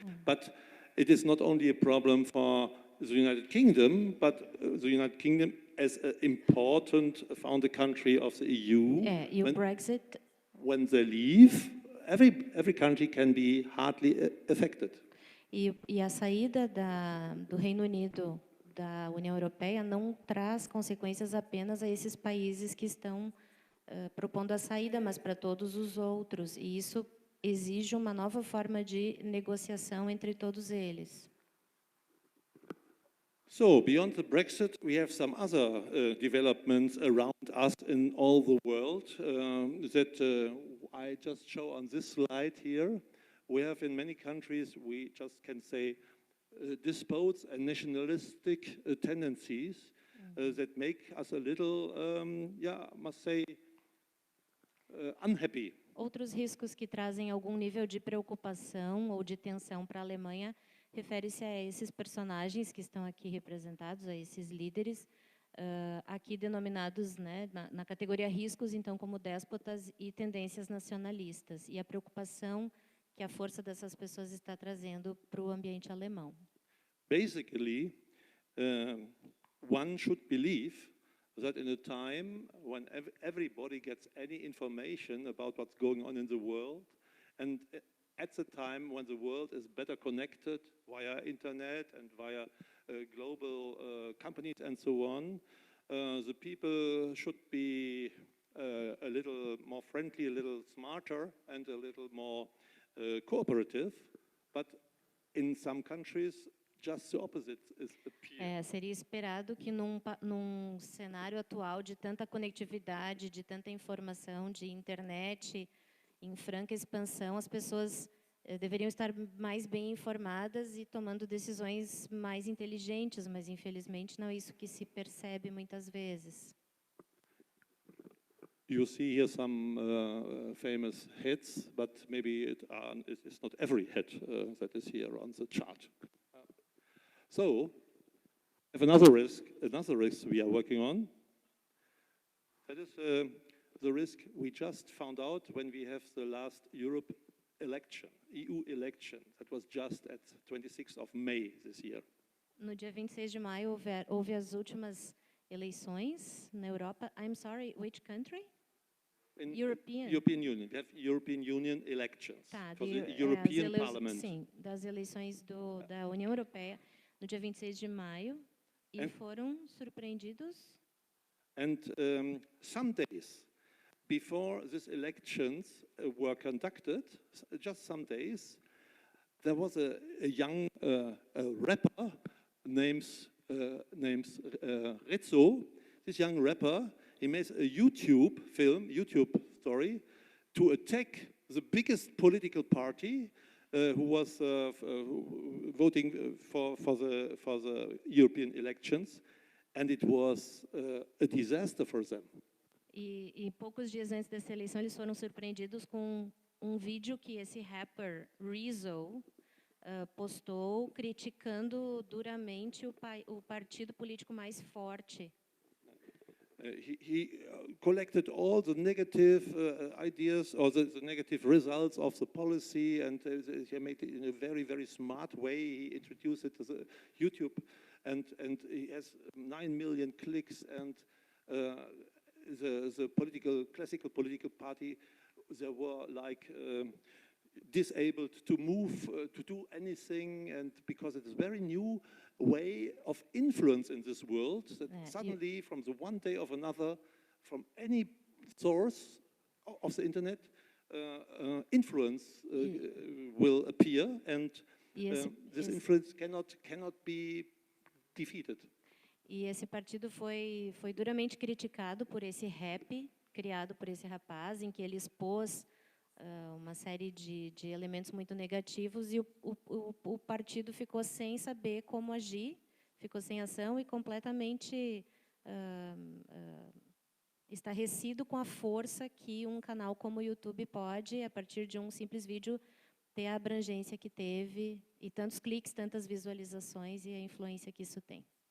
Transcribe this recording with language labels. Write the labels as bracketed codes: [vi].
[en] But it is not only a problem for the United Kingdom, but the United Kingdom as an important founder country of the EU. [pt] E o Brexit, [en] when they leave, every country can be hardly affected. [pt] E a saída do Reino Unido da União Europeia não traz consequências apenas a esses países que estão propondo a saída, mas para todos os outros. E isso exige uma nova forma de negociação entre todos eles. [en] So, beyond the Brexit, we have some other developments around us in all the world that I just show on this slide here. We have in many countries, we just can say, despots and nationalistic tendencies that make us a little, yeah, I must say, unhappy. [pt] Outros riscos que trazem algum nível de preocupação ou de tensão para a Alemanha refere-se a esses personagens que estão aqui representados, a esses líderes, aqui denominados, né, na categoria riscos, então, como déspotas e tendências nacionalistas, e a preocupação que a força dessas pessoas está trazendo para o ambiente alemão. [en] Basically, one should believe that in a time when everybody gets any information about what's going on in the world, and at the time when the world is better connected via internet and via global companies and so on, the people should be a little more friendly, a little smarter, and a little more cooperative. But in some countries, just the opposite is appearing. [pt] Seria esperado que num cenário atual de tanta conectividade, de tanta informação, de internet em franca expansão, as pessoas deveriam estar mais bem informadas e tomando decisões mais inteligentes, mas infelizmente não é isso que se percebe muitas vezes. [en] You see here some famous heads, but maybe it's not every head that is here on the chart. So, we have another risk we are working on. That is the risk we just found out when we have the last Europe election, EU election. That was just at 26th of May this year. [pt] No dia 26 de maio houve as últimas eleições na Europa. [en] I'm sorry, which country? European Union. We have European Union elections for the European Parliament. [pt] Sim, das eleições da União Europeia no dia 26 de maio e foram surpreendidos. [en] And some days before these elections were conducted, just some days, there was a young rapper named Rezzo. This young rapper, he made a YouTube story to attack the biggest political party who was voting for the European elections, and it was a disaster for them. [pt] E poucos dias antes dessa eleição, eles foram surpreendidos com vídeo que esse rapper Rizzo postou criticando duramente o partido político mais forte. [en] He collected all the negative ideas or the negative results of the policy, and he made it in a very, very smart way. He introduced it to the YouTube, and he has 9 million clicks, and the classical political party, they were like disabled to move, to do anything, and because it is very new way of influence in this world, that suddenly from the one day of another, from any source of the internet, influence will appear, and this influence cannot be defeated. [pt] E esse partido foi duramente criticado por esse rap criado por esse rapaz, em que ele expôs uma série de elementos muito negativos, e o partido ficou sem saber como agir, ficou sem ação e completamente estarrecido com a força que um canal como o YouTube pode, a partir de um simples vídeo, ter a abrangência que teve, e tantos cliques, tantas visualizações, e a influência que isso tem.